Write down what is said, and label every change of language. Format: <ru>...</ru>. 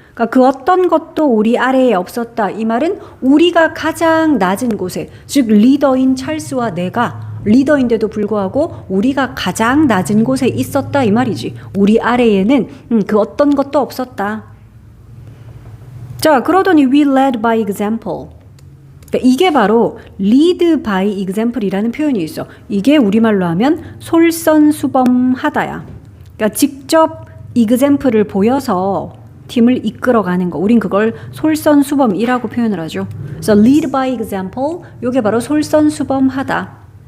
<ko>그러니까 그 어떤 것도 우리 아래에 없었다. 이 말은 우리가 가장 낮은 곳에, 즉 리더인 찰스와 내가 리더인데도 불구하고 우리가 가장 낮은 곳에 있었다 이 말이지. 우리 아래에는 그 어떤 것도 없었다. 자, 그러더니</ko> <en>we led by example.</en> <ko>그러니까 이게 바로</ko> <en>lead by example</en> <ko>이라는 표현이 있어. 이게 우리말로 하면 솔선수범하다야. 그러니까 직접 example을 보여서 팀을 이끌어가는 거. 우린 그걸 솔선수범이라고 표현을 하죠. 그래서</ko> <en>lead by example,</en> <ko>이게 바로 솔선수범하다.</ko>